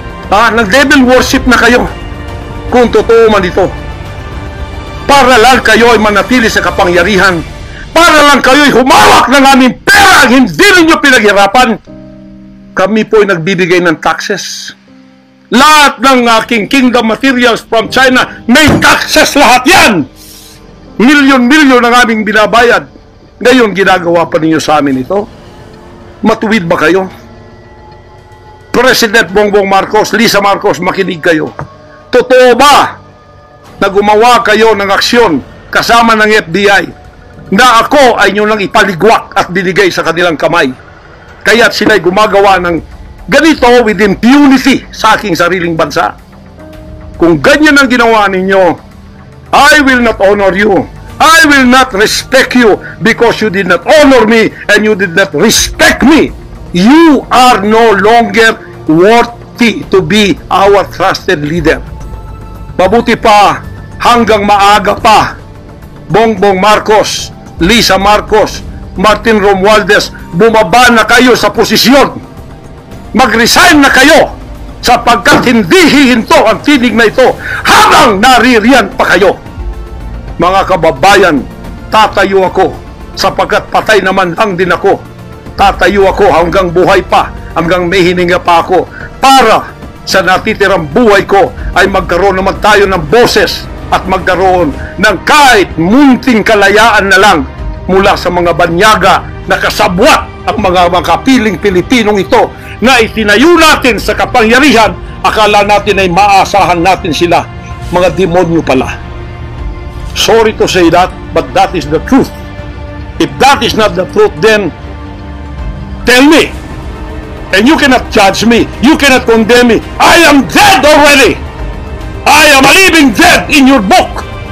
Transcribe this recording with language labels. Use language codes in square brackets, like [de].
[tl] Nag-devil worship na kayo kung totoo man ito. Para lang kayo ay manatili sa kapangyarihan, para lang kayo ay humawak ng aming pera, hindi ninyo pinaghirapan. Kami po ay nagbibigay ng taxes. Lahat ng aking kingdom materials from China, may taxes lahat yan. Milyon-milyon ang aming binabayad. Ngayon, ginagawa pa ninyo sa amin ito? Matuwid ba kayo? President Bongbong Marcos, Lisa Marcos, makinig kayo. Totoo ba na gumawa kayo ng aksyon kasama ng FBI na ako ay nyo lang ipaligwak at binigay sa kanilang kamay? Kaya't sila'y gumagawa ng ganito [en] with impunity [tl] sa aking sariling bansa. Kung ganyan ang ginawa ninyo, [en] I will not honor you. I will not respect you because you did not honor me and you did not respect me. You are no longer worthy to be our trusted leader. [tl] Mabuti pa, hanggang maaga pa, Bongbong Marcos, Lisa Marcos, Martin Romualdez, bumaba na kayo sa posisyon. Mag-resign na kayo sapagkat hindi hihinto ang tinig na ito habang naririyan pa kayo. Mga kababayan, tatayo ako sapagkat patay naman lang din ako. Tatayo ako hanggang buhay pa, hanggang may hininga pa ako, para sa natitirang buhay ko ay magkaroon naman tayo ng boses at magkaroon ng kahit munting kalayaan na lang mula sa mga banyaga na kasabwat ang mga makapiling Pilipinong ito na itinayo natin sa kapangyarihan. Akala natin ay maasahan natin sila. Mga demonyo pala. [en] Sorry to say that, but that is the truth. If that is not the truth, then tell me. And you cannot judge me. You cannot condemn me. I am dead already. I am a living dead in your book.